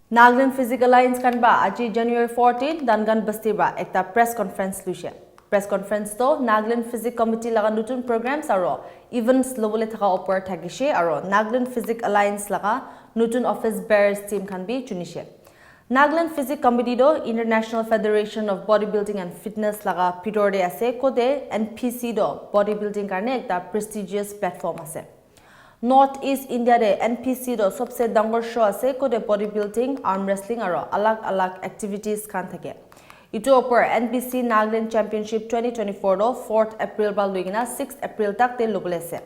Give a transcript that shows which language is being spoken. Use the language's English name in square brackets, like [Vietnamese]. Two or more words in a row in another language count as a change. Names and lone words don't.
[Naga Pidgin] Nagaland Physique Alliance kan ba aji January 14 dangan basti ba ekta press conference lucia. Press conference to Nagaland Physique Committee laga nutun programs aro events lobole thaka opor thagishe aro Nagaland Physique Alliance laga nutun [English] office bearers team [Naga Pidgin] kan bi chunishe. Nagaland Physique Committee do International Federation of Bodybuilding and Fitness laga pidor de ase kode NPC do bodybuilding karne ekta [English] prestigious platform [Naga Pidgin] ase. North East India de NPC do सबसे डांगर शो आसे को दे bodybuilding, [English] arm wrestling [Naga Pidgin] आरो अलग-अलग activities kan thake. Ito opor NPC Nagaland Championship 2024 do 4th April ba luigina 6th April tak te lobole se.